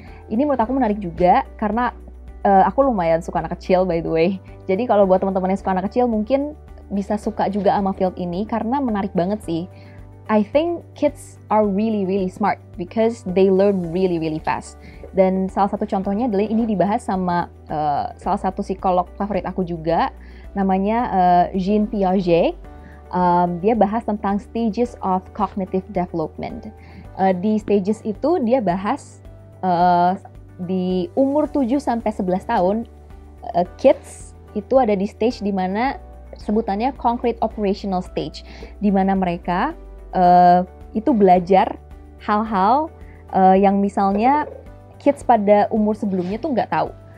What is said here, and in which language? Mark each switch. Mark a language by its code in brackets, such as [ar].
[id] Ini menurut aku menarik juga karena aku lumayan suka anak kecil [en] by the way. [id] Jadi kalau buat teman-teman yang suka anak kecil mungkin bisa suka juga sama field ini karena menarik banget sih. [en] I think kids are really smart because they learn really fast. [id] Dan salah satu contohnya adalah ini dibahas sama salah satu psikolog favorit aku juga, namanya Jean Piaget. Dia bahas tentang stages of cognitive development. Di stages itu dia bahas di umur 7-11 tahun, kids itu ada di stage di mana sebutannya concrete operational stage, di mana mereka itu belajar hal-hal yang misalnya kids pada umur sebelumnya tuh nggak tahu.